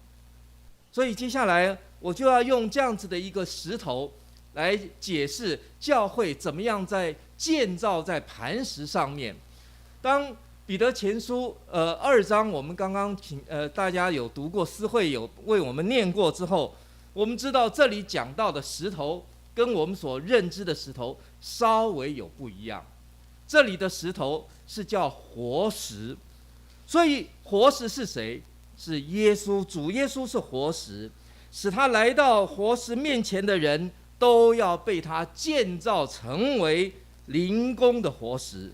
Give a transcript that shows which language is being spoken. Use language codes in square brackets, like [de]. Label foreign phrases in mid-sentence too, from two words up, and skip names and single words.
[zh] 所以接下來我就要用這樣子的一個石頭來解釋教會怎麼樣在建造在磐石上面。當彼得前書2章，我們剛剛大家有讀過，思慧有為我們念過之後，我們知道這裡講到的石頭跟我們所認知的石頭稍微有不一樣。這裡的石頭是叫活石，所以活石是誰？是耶穌，主耶穌是活石，使他來到活石面前的人都要被他建造成为灵宫的活石。